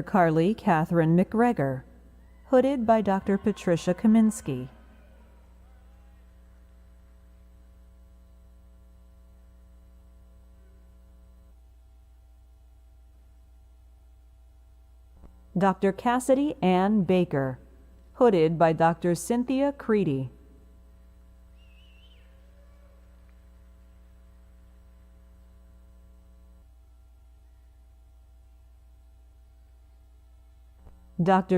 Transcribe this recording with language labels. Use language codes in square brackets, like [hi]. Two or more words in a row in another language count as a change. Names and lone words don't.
[en] Carly Catherine McGregor, hooded by Dr. Patricia Kaminsky. Dr. Cassidy Ann Baker, hooded by Dr. Cynthia Creedy. Dr.